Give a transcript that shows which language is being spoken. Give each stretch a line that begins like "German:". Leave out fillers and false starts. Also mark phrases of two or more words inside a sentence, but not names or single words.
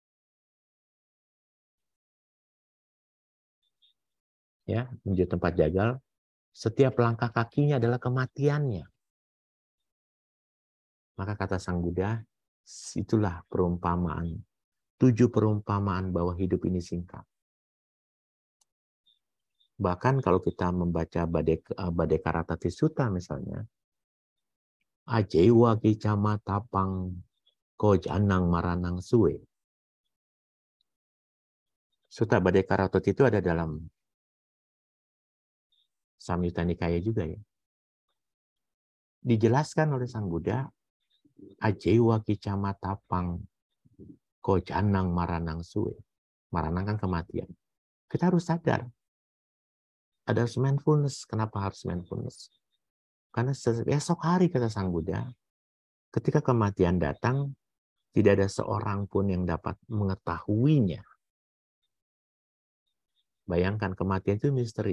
Indonesian: Ya, menuju tempat jagal, setiap langkah kakinya adalah kematiannya. Maka kata Sang Buddha, itulah perumpamaan. 7 perumpamaan bahwa hidup ini singkat. Bahkan kalau kita membaca Bhaddekarata Sutta misalnya,
Pali: Ajewa kicama tapang kojanang maranang suwe.
Indonesian: Sutta Bhaddekarata itu ada dalam Samyutta Nikaya juga ya. Dijelaskan oleh Sang Buddha,
Pali: Ajewa kicama tapang kojanang maranang suwe.
Indonesian: Maranang kan kematian. Kita harus sadar. Ada harus mindfulness. Kenapa harus mindfulness? Karena esok hari, kata Sang Buddha, ketika kematian datang, tidak ada seorang pun yang dapat mengetahuinya. Bayangkan, kematian itu misteri.